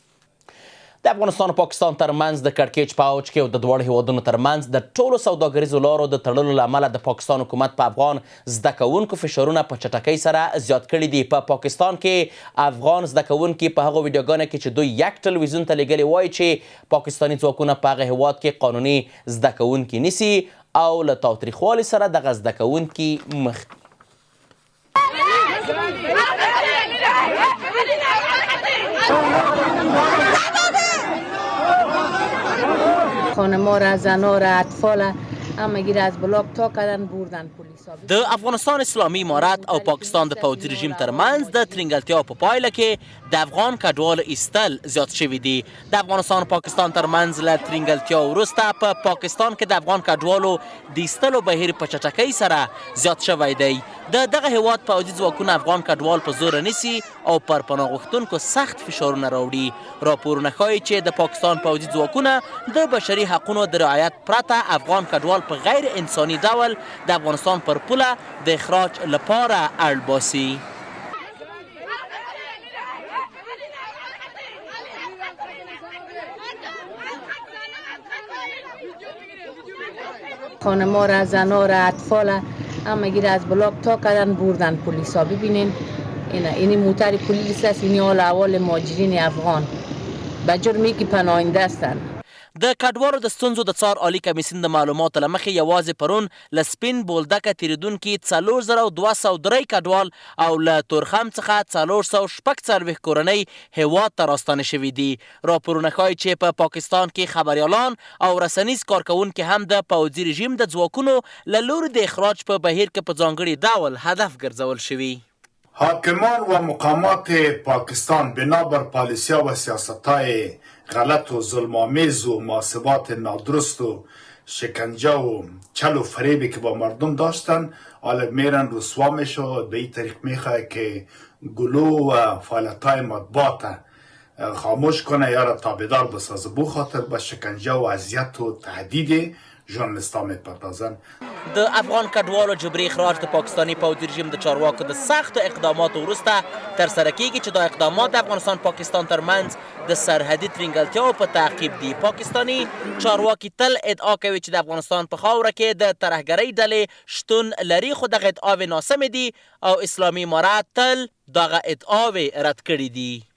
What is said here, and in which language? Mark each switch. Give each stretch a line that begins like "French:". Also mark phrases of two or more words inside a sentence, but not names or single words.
Pashto: د افغانستان او پاکستان ترمنځ د کړکېچ په اوج کې او د دواړو هیوادونو ترمنځ د ټولو سوداګریزو لارو د تړلو له امله د پاکستان حکومت په افغان زده کوونکو فشارونه په چټکۍ سره زیات کړي دي. په پاکستان کې افغان زده کوونکي په هغو ویډیوګانو کې چې دوی یک ټلویزیون ته لیږلي وایي چې پاکستاني ځواکونه په هغه هیواد کې قانوني زده کوونکي نیسي او له تاوتریخوالي سره دغه زده کوونکي مخ
Persian: خانم‌ها را، زن‌ها را، اطفال همگی را از بلاک تا کردن بردن پلیسا.
Pashto: د افغانستان اسلامي امارت او پاکستان د پوځي رژیم ترمنځ د ترنګلتیا په پایله کې د افغان کډوالو ایستل زیات شوي دي. د افغانستان او پاکستان ترمنځ له ترنګلتیا وروسته په پاکستان کې د افغان کډوالو د ایستلو بهیر په چټکۍ سره زیات شوی دی. د دغه هیواد پوځي ځواکونه افغان کډوال په زوره نیسي او پر پناه غوښتونکو سخت فشارونه راوړي. راپورونه ښایي چې د پاکستان پوځي ځواکونه د بشري حقونو د رعایت پرته افغان کډوال په غیر انساني ډول د افغانستان پر پوله د اخراج لپاره اړ باسي.
Persian: خانم‌ها را، زن‌ها را، اطفال همگی را از بلاک تا کردن بردن پلیسا. ببینین این موتر پلیس است، این حال احوال مهاجرین افغان به جرمی که پناهنده هستند.
Pashto: د کډوالو د ستونزو د څار عالي کمیسیون د معلوماتو له مخې یوازې پرون له سپین بولدکه تېرېدونکي 4203 کډوال او له تورخم څخه 446 کورنۍ هیواد ته راستانه شوي دي. راپورونه ښایي چې په پاکستان کې خبریالان او رسنیز کارکوونکي هم د پوځي رژیم د ځواکونو له لوري د اخراج په بهیر کې په ځانګړي ډول هدف ګرځول شوي.
Persian: حاکمان و مقامات پاکستان بنابر پالیسیا و سیاستهای غلط و ظلم‌آمیز و محاسبات نادرست و شکنجه و چل و فریبی که با مردم داشتن حالا میرن رسوا میشه به این طریق میخواه که گلو و فعالیت‌های مطبوعات خاموش کنه یا را تابعدار بسازه. بو خاطر به شکنجه و اذیت و تهدید ژورنالیستان میپردازن.
Pashto: د افغان کډوالو جبري اخراج د پاکستاني پوځي رژیم د چارواکو د سختو اقداماتو وروسته ترسره کیږي چې دا اقدامات د افغانستان پاکستان ترمنځ د سرحدي ترینګلتیاو په تعقیب دي. پاکستاني چارواکي تل ادعا کوي چې د افغانستان په خاوره کې د ترهګرۍ ډلې شتون لري، خو دغه ادعاوې ناسمې دي او اسلامي امارات تل دغه ادعاوې رد کړي دي.